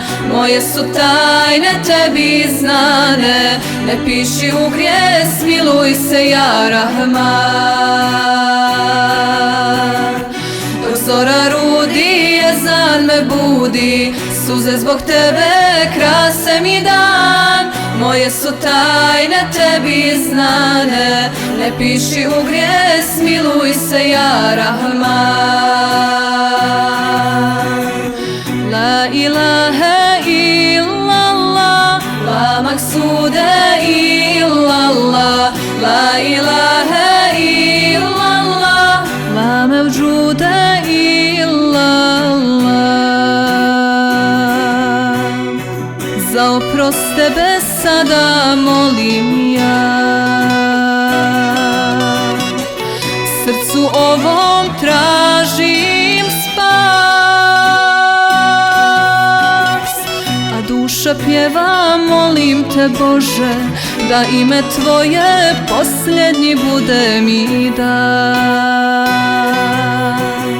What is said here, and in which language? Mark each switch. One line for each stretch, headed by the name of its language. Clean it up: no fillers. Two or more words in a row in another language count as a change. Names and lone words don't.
Bosnian: Moje su tajne tebi znane, ne piši u grijeh, smiluj se
Arabic: يا رحمن.
Bosnian: Dok zora rudi, jezan me budi, suze zbog tebe krase mi dan. Moje su tajne tebi znane, ne piši u grijeh, smiluj se
Arabic: يا رحمن. لا إله إلا الله، لا مقصود إلا الله، لا إله إلا الله، لا موجود إلا الله.
Bosnian: Za oprost tebe sada molim ja, srcu ovom tražim spas, a duša pjeva molim te Bože, da ime tvoje posljednji bude mi dan.